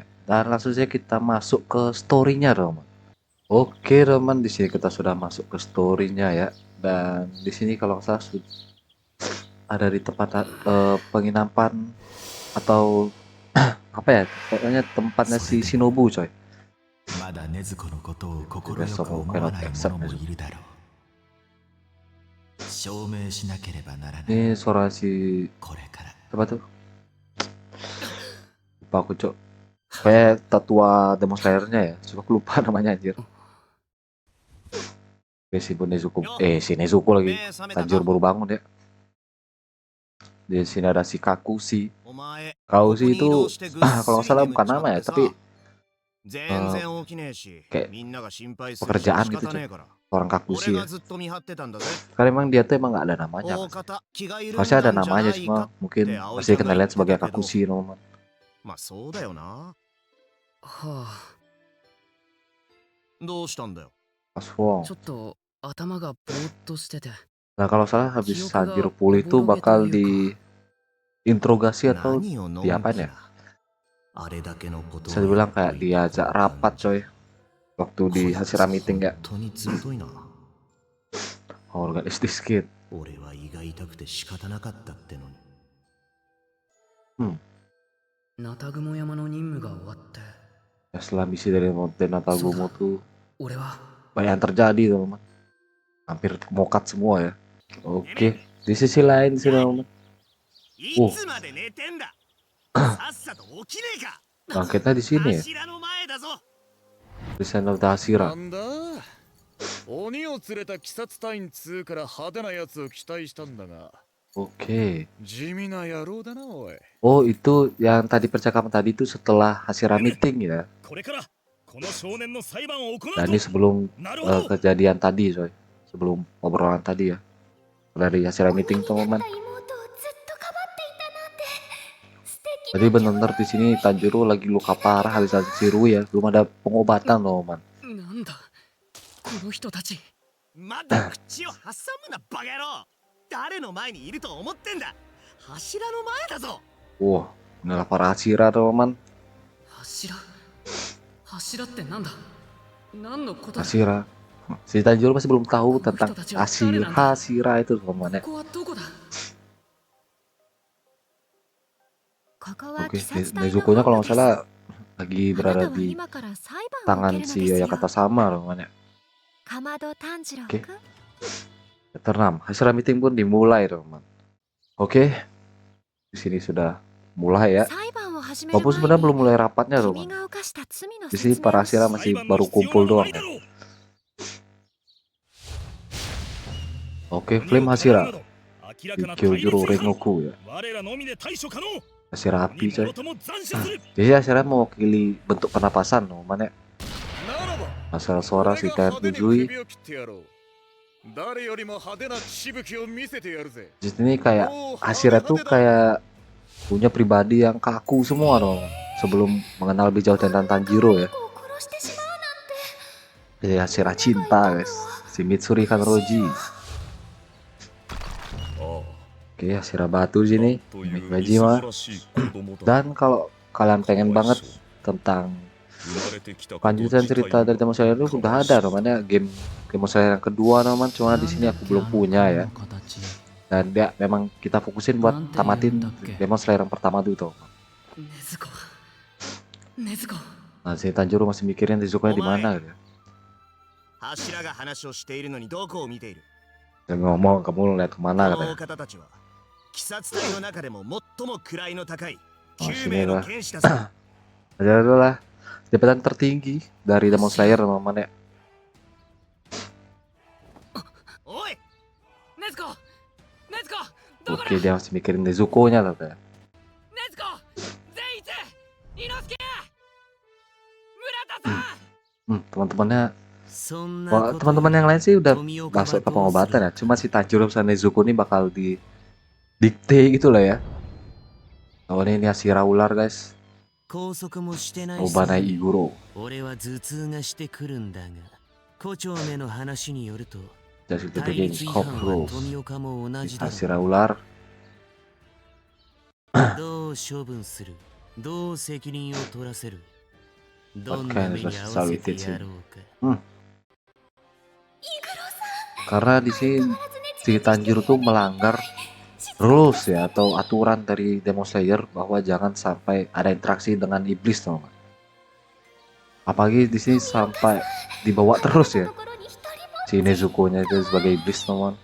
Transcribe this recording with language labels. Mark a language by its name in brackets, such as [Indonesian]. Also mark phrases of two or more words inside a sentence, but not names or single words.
[Indonesian] Dan langsung saja kita masuk ke story-nya teman. Oke teman, di sini kita sudah masuk ke story-nya ya. Dan di sini kalau nggak salah ada di tempat penginapan atau apa ya, pokoknya tempatnya si Shinobu coy. [Japanese] まだ禰豆子のことを心よ [Indonesian] Besok [Japanese] く思 [Indonesian] mungkin [Japanese] わ [English] not [Japanese] ない [English] accept [Japanese] 者も [English] Nezuko. [Japanese] いるだろう。証明しなければならない。 [Indonesian] Ini suara si [Japanese] これから [Indonesian] siapa tuh? Lupa aku cok. Kayak tetua Demon Slayer-nya ya. Coba aku lupa namanya anjir. Oke, si Nezuko. Si Nezuko lagi. Tanjiro baru bangun ya. Di sini ada si Kakushi. Kakushi itu kalau nggak salah bukan nama ya, tapi kayak pekerjaan gitu coy. Orang Kakushi ya. Karena emang dia tuh emang nggak ada namanya. Harusnya ada namanya, cuma mungkin masih kenalian sebagai Kakushi teman-teman. [Japanese] まあそうだよな。はあ、どうしたんだよ。 Aswong. ちょっと頭がぼーっとしてて。 [Indonesian] Nah kalau salah habis Tanjiro pulih itu bakal diinterogasi atau [Japanese] 何をのんき [Indonesian] diapain ya? [Japanese] な。あれだけのことを [Indonesian] Bisa dibilang kayak diajak rapat coy. Waktu di Hashira Meeting ya. [Japanese] 本当にずぶといな。 [English] Organistis kid. [Japanese] 俺は胃が痛くて仕方なかったってのに。ナタグモ山の任務が終わって、 [Indonesian] Ya setelah misi dari Mountain Natagumo tuh [Japanese] 俺は [Indonesian] banyak yang terjadi teman-teman. Hampir mokat semua ya. Oke. Di sisi lain sih teman-teman. [Japanese] いつまで寝てんだ。さっさと起きねえか。 [Indonesian] Bangkitnya di sini ya. [Japanese] 柱の前だぞ。 [English] Descent of the Hashira. [Japanese] なんだ鬼を連れた鬼殺隊員2から派手なやつを期待したんだが [Indonesian] Oke. [Japanese] 地味な野郎だなおい [Indonesian] Oh itu yang tadi percakapan tadi itu setelah Hashira Meeting ya. [Japanese] これからこの少年の裁判を行う [Indonesian] Dan ini sebelum [Japanese] なるほど。 [Indonesian] kejadian tadi coy. Sebelum obrolan tadi ya. Dari Hashira Meeting teman-teman. Jadi benar-benar di sini Tanjiro lagi luka parah habis dari Shirui ya. Belum ada pengobatan teman-teman. [Japanese] なんだこの人たち。まだ口を挟むなバカ野郎。誰の前にいると思ってんだ。柱の前だぞ。 [Indonesian] Wah, inilah para Hashira teman-teman. [Japanese] 柱ってなんだ。何のことだ。 [Indonesian] Hashira. Si Tanjiro masih belum tahu tentang Hashira itu teman-teman ya. [Japanese] ここはどこだ。 [Indonesian] Oke, Nezuko-nya kalau nggak salah lagi berada di tangan si Oyakata sama teman-teman ya. Oke. Chapter 6, Hashira Meeting pun dimulai teman-teman. Oke. Di sini sudah mulai ya. Walaupun sebenarnya belum mulai rapatnya teman. Di sini para Hashira masih baru kumpul doang ya. Oke, [English] Flame Hashira. [Indonesian] Di Kyojuro Rengoku ya. Hashira api coy. Jadi Hashira mewakili bentuk pernapasan teman-teman ya. [Japanese] ならば [Indonesian] Masalah suara [Japanese] 俺 [Indonesian] si [Japanese] が [Indonesian] Ted [Japanese] 派手に [Indonesian] Uzui. [Japanese] 首を切ってやろう誰よりも派手な血しぶきを見せてやるぜ [Indonesian] Di sini kayak Hashira tuh kayak punya pribadi yang kaku semua dong sebelum mengenal lebih jauh tentang Tanjiro ya. Jadi Hashira cinta guys. Si Mitsuri Kanroji. Oke, Hashira batu di sini. Majima. Dan kalau kalian pengen banget tentang lanjutan cerita dari Demon Slayer itu sudah ada namanya game Demon Slayer yang kedua teman, cuma di sini aku belum punya ya. Dan dia memang kita fokusin buat tamatin Demon Slayer yang pertama dulu tuh. [Japanese] 禰豆子。 [Indonesian] Nah, si Tanjiro masih mikirin Nezuko-nya di mana gitu. [Japanese] 柱が話をしているのにどこを見ている。 [Indonesian] Dia ngomong kamu lihat kemana [Japanese] この [Indonesian] katanya. [Japanese] 方たちは鬼殺隊の中でも最も位の高い [Indonesian] Oh, 9 sini [Japanese] 名の [Indonesian] lah. [Japanese] 剣士だぞ [Indonesian] Adalah jabatan tertinggi dari Demon Slayer teman-teman ya. [Japanese] おいネズコネズコどこだ [Indonesian] Oke, dia masih mikirin Nezuko-nya katanya. [Japanese] ネズコ善逸伊之助村田さん [Indonesian] Teman-temannya, [Japanese] そん [Indonesian] wah, [Japanese] なこと [Indonesian] teman-teman yang lain sih udah [Japanese] 富岡は [Indonesian] masuk ke [Japanese] どうする [Indonesian] pengobatan ya. Cuma si Tanjiro sama Nezuko ini bakal didikte gitu lah ya. Oh, ini Hashira ular guys. [Japanese] 拘束もしてない [Indonesian] Obanai Iguro. [Japanese] 俺は頭痛がしてくるんだが胡蝶目の話によると [English] Just [Japanese] 対 [Indonesian] dibikin [Japanese] 立違 [English] cop [Japanese] 反は [English] rules. [Japanese] 富岡も同 [Indonesian] Si [Japanese] じだろ [Indonesian] Hashira ular. [Japanese] どう処分するどう責任を取らせるどん [English] What [Japanese] な [English] kind [Japanese] 目 [English] of [Japanese] に合わせて [English] responsibility? [Japanese] やろうか [Indonesian] Karena di sini si Tanjiro tuh melanggar rules ya atau aturan dari Demon Slayer bahwa jangan sampai ada interaksi dengan iblis teman. Apalagi di sini sampai dibawa terus ya si Nezuko-nya itu sebagai iblis teman.